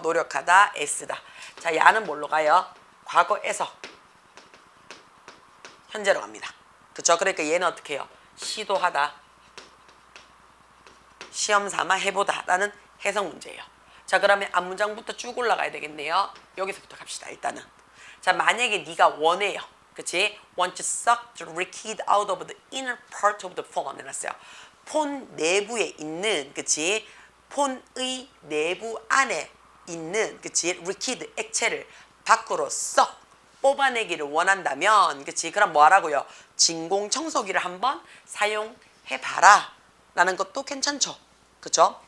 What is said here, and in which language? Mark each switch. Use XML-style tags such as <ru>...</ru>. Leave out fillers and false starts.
<ko>노력하다 애쓰다. 자, 야는 뭘로 가요? 과거에서 현재로 갑니다. 그쵸? 그러니까 얘는 어떻게 해요? 시도하다 시험 삼아 해보다 라는 해석 문제예요. 자, 그러면 앞문장부터 쭉 올라가야 되겠네요. 여기서부터 갑시다. 일단은 자, 만약에 네가 원해요. 그치?</ko> <en>Want to suck the liquid out of the inner part of the phone</en> <ko>해놨어요. 폰 내부에 있는 그치? 폰의 내부 안에 있는 그치? liquid 액체를 밖으로 썩 뽑아내기를 원한다면 그치? 그럼 뭐 하라고요? 진공 청소기를 한번 사용해봐라 라는 것도 괜찮죠. 그쵸?</ko>